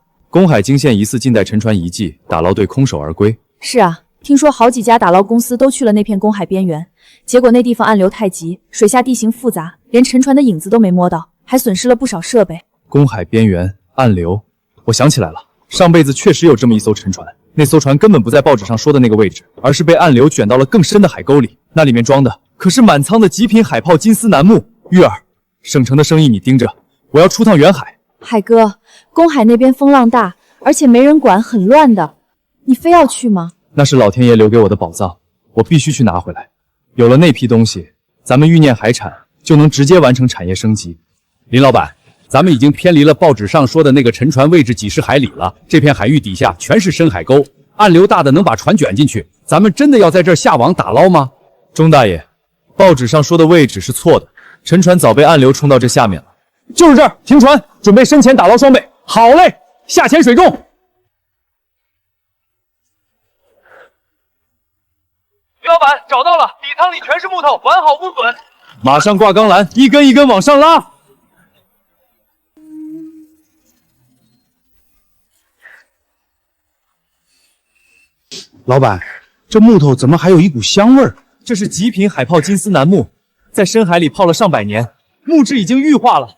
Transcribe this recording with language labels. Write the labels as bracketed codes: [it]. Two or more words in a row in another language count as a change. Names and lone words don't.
[zh] 公海驚現疑似近代沉船遺跡，打撈隊空手而歸。是啊，聽說好幾家打撈公司都去了那片公海邊緣，結果那地方暗流太急，水下地形複雜，連沉船的影子都沒摸到，還損失了不少設備。公海邊緣暗流，我想起來了，上輩子確實有這麼一艘沉船，那艘船根本不在報紙上說的那個位置，而是被暗流捲到了更深的海溝裡，那裡面裝的可是滿倉的極品海炮金絲楠木。玉兒，省城的生意你盯着，我要出趟遠海。海哥，公海那邊風浪大，而且沒人管，很亂的，你非要去嗎？那是老天爺留給我的寶藏，我必須去拿回來。有了那批東西，咱們欲念海產就能直接完成產業升級。林老闆，咱們已經偏離了報紙上說的那個沉船位置幾十海里了，這片海域底下全是深海溝，暗流大的能把船捲進去，咱們真的要在這兒下網打撈嗎？鐘大爺，報紙上說的位置是錯的，沉船早被暗流衝到這下面了。就是這兒，停船，準備深潛打撈裝備。好嘞，下潛水中。李老闆，找到了，底艙裡全是木頭，完好無損。馬上掛鋼纜，一根一根往上拉。老板，这木头怎么还有一股香味儿？这是极品海炮金絲楠木，在深海里泡了上百年，木质已经玉化了。